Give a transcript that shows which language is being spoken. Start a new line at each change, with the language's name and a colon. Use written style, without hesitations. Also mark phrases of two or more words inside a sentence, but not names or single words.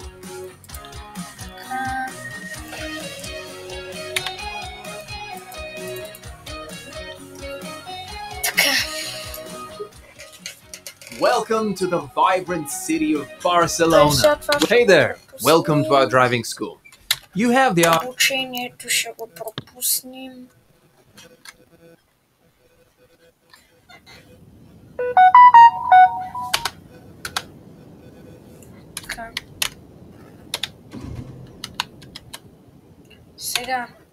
Bulgarian: Така. Така.
English: Welcome to the vibrant city of Barcelona. Hey there, welcome to our driving school. You have the option.
Bulgarian: Обучението ще го пропуснем. Така. Сега.